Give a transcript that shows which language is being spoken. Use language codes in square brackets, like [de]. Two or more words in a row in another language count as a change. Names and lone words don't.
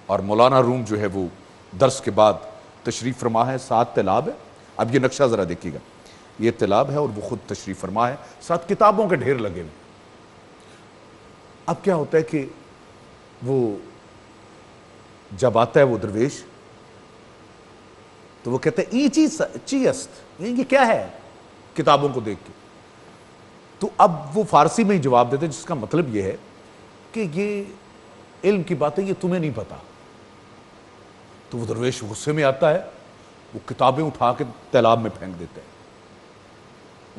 [ur] اور مولانا روم جو ہے وہ درس کے بعد تشریف فرما ہے، 7 طلاب ہے۔ اب یہ نقشہ ذرا دیکھیے گا، یہ طلاب ہے اور وہ خود تشریف فرما ہے، ساتھ کتابوں کے ڈھیر لگے ہوئے۔ اب کیا ہوتا ہے کہ وہ جب آتا ہے وہ درویش، تو وہ کہتا ہے [fa] ای چی است، [ur] یہ کیا ہے، کتابوں کو دیکھ کے۔ تو اب وہ فارسی میں ہی جواب دیتے ہیں، جس کا مطلب یہ ہے کہ یہ علم کی باتیں یہ تمہیں نہیں پتا۔ تو وہ درویش غصے میں آتا ہے، وہ کتابیں اٹھا کے تالاب میں پھینک دیتا ہے۔